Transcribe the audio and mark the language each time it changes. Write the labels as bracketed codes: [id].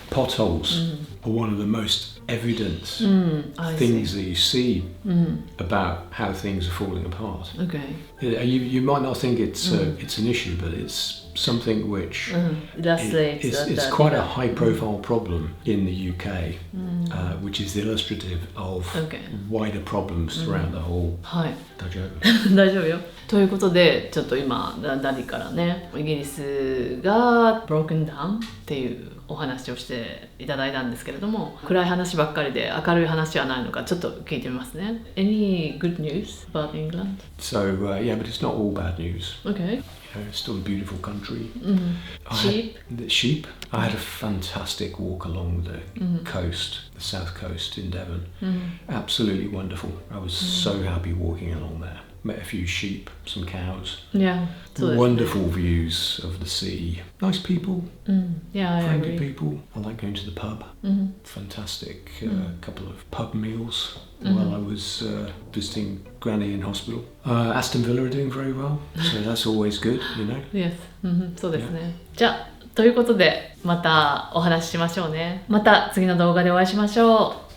[en] Potholes are one of the most evident things that you see about how things are falling apart. Okay. You might not think it's an issue, but it's something which it's quite a high-profile problem in the UK, which is illustrative of wider problems throughout the whole. [ja] はい。大丈夫？大丈夫よ。ということで、ちょっと今ダディからね、イギリスが [en] broken down [ja] っていうお話をしていただいたんですけれども、暗い話ばっかりで明るい話はないのかちょっと聞いてみますね。 [en] Any good news about England? So yeah, but it's not all bad news. Okay. It's still a beautiful country. Sheep? Sheep. I had a fantastic walk along the coast, the south coast in Devon. Absolutely wonderful. I was so happy walking along there. Met a few sheep, some cows. Yeah. Wonderful views of the sea. Nice people. Yeah, I friendly agree. people. I like going to the pub. Fantastic couple of pub meals while I was visiting Granny in hospital. Aston Villa are doing very well, so that's always good, [ja] Yes. そうですね。じゃあということでまたお話ししましょうね。また次の動画でお会いしましょう。